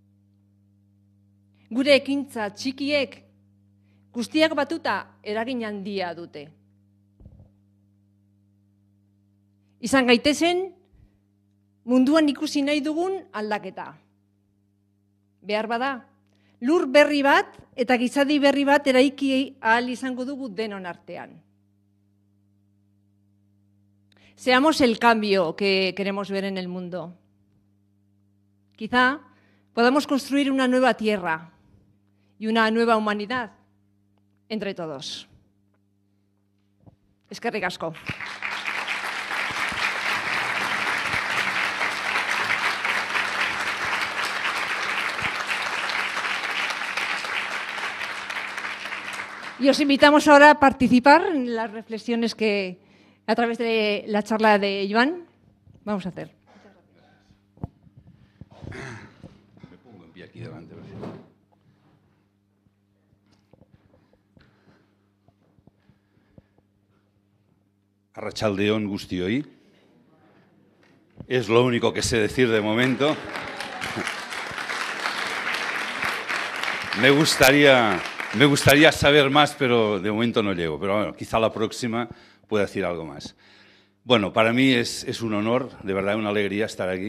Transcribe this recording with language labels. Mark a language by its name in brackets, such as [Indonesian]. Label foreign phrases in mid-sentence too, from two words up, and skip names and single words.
[Basque] Gure ekintza txikiek guztiak batuta eragin handia dute. Izan gaitezen, munduan ikusi nahi dugun aldaketa. Behar bada, lur berri bat eta gizadi berri bat eraiki ahal izango dugu denon artean. [Spanish] Seamos el cambio que queremos ver en el mundo. Quizá podamos construir una nueva tierra y una nueva humanidad entre todos. [Basque] Eskerrik asko. [Spanish] Y os invitamos ahora a participar en las reflexiones que, a través de la charla de Joan, vamos a hacer. Me pongo en pie aquí delante. [Basque] Arratsaldeon guztioi. [Spanish] Es lo único que sé decir de momento. Me gustaría saber más, pero de momento no llego. Pero bueno, quizá la próxima pueda decir algo más. Bueno, para mí es un honor, de verdad, una alegría estar aquí.